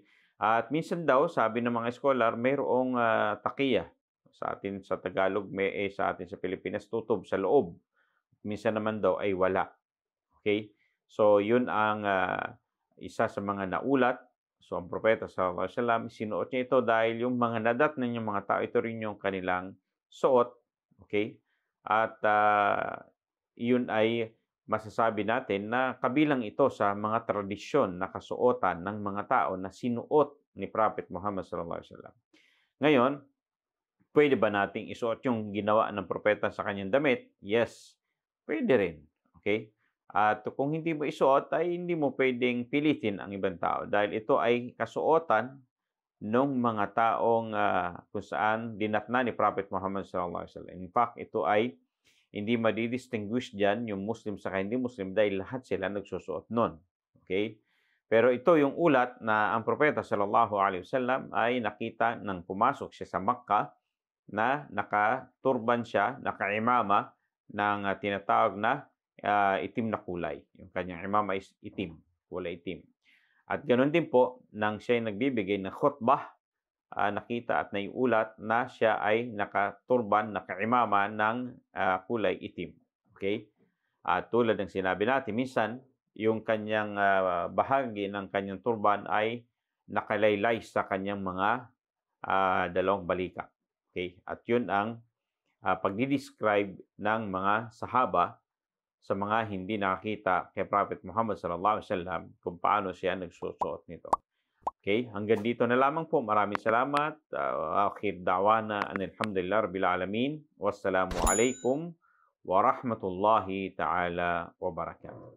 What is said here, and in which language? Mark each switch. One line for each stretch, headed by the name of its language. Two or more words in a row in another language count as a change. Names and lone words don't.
Filipino: At minsan daw, sabi ng mga scholar, mayroong takiya. Sa atin sa Tagalog, sa atin sa Pilipinas, tutob sa loob. Minsan naman daw ay wala. Okay? So, yun ang isa sa mga naulat. So, ang propeta
Arabic: صلى الله عليه وسلم,
Filipino: sinuot niya ito dahil yung mga nadatnan yung mga tao, ito rin yung kanilang suot. Okay? At yun ay masasabi natin na kabilang ito sa mga tradisyon na kasuotan ng mga tao na sinuot ni Prophet Muhammad
Arabic: صلى الله عليه وسلم.
Filipino: Ngayon, pwede ba nating isuot yung ginawa ng propeta sa kanyang damit? Yes, pwede rin. Okay? At kung hindi mo isuot, ay hindi mo pwedeng pilitin ang ibang tao dahil ito ay kasuotan ng mga taong kung saan dinatna ni Prophet Muhammad
Arabic: صلى الله عليه وسلم.
English: In fact,
Filipino: ito ay hindi madidistinguish diyan yung Muslim sa hindi Muslim dahil lahat sila nagsusuot nun. Okay? Pero ito yung ulat na ang propeta
Arabic: صلى الله عليه وسلم
Filipino: ay nakita nang pumasok siya sa Makkah na nakaturban siya, nakaimama ng tinatawag na itim na kulay. Yung kanyang imama is itim, kulay itim. At ganoon din po, nang siya ay nagbibigay ng khutbah, nakita at naiulat na siya ay nakaturban, nakaimama ng kulay itim. Okay? Tulad ng sinabi natin, minsan, yung kanyang bahagi ng kanyang turban ay nakalaylay sa kanyang mga dalawang balika. Okay? At yun ang pagdi-describe ng mga sahaba sa mga hindi nakakita kay Prophet Muhammad
Arabic: صلى الله عليه وسلم
Filipino: kung paano siya nagsusuot nito. Okay, hanggang dito na lamang po. Maraming salamat.
Arabic: آخر دعوانا أن الحمد لله رب العالمين. والسلام عليكم ورحمة الله تعالى وبركاته.